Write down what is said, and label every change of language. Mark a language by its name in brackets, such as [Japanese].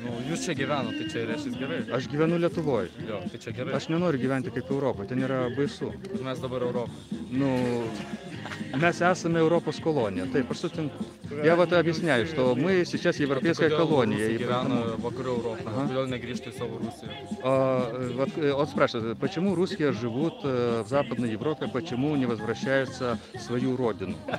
[Lithuanian] Jūs čia gyvenate, tai čia reiškia gerai? Aš gyvenu Lietuvoje. Jo, tai čia gerai. Aš nenoriu gyventi kaip Europoje, ten yra baisu. Mes dabar Europą. Mes esame Europos колония. Taip, aš sutinku. [Russian] Я вот объясняю, что мы сейчас европейская колония. [Lithuanian] Kodėl negrįžti į savo Rusiją? [Russian] Он спрашивает, почему русские живут в Западной Европе, почему не возвращаются в свою родину?